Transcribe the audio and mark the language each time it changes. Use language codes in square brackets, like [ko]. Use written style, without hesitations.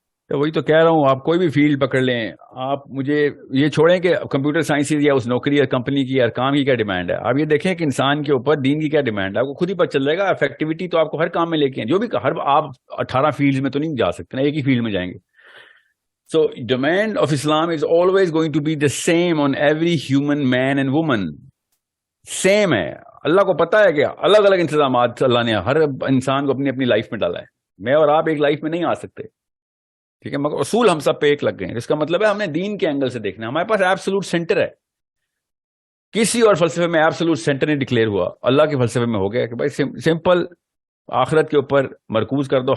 [ur] وہی تو کہہ رہا ہوں, آپ کوئی بھی فیلڈ پکڑ لیں, آپ مجھے یہ چھوڑیں کہ کمپیوٹر سائنسز یا اس نوکری یا کمپنی کی یا کام کی کیا ڈیمانڈ ہے. آپ یہ دیکھیں کہ انسان کے اوپر دین کی کیا ڈیمانڈ ہے, آپ کو خود ہی پتہ چل جائے گا. افیکٹیوٹی تو آپ کو ہر کام میں لے کے, جو بھی آپ 18 فیلڈ میں تو نہیں جا سکتے نا, ایک ہی فیلڈ میں جائیں گے. [en] So demand of Islam is always going to be the same on every human man and woman. [ur] Same ہے. اللہ کو پتا ہے کہ الگ الگ انتظامات اللہ نے ہر انسان کو اپنی اپنی لائف میں ڈالا ہے. میں اور آپ ایک لائف میں نہیں آ سکتے, ٹھیک ہے, مگر اصول ہم سب پہ ایک لگ گئے ہیں. اس کا مطلب ہے ہم نے دین کے اینگل سے دیکھنا ہے. ہمارے پاس ایبسولوٹ سینٹر ہے. کسی اور فلسفے میں ایبسولوٹ سینٹر نہیں ڈکلیئر ہوا, اللہ کے فلسفے میں ہو گیا کہ بھائی سمپل آخرت کے اوپر مرکوز کر دو.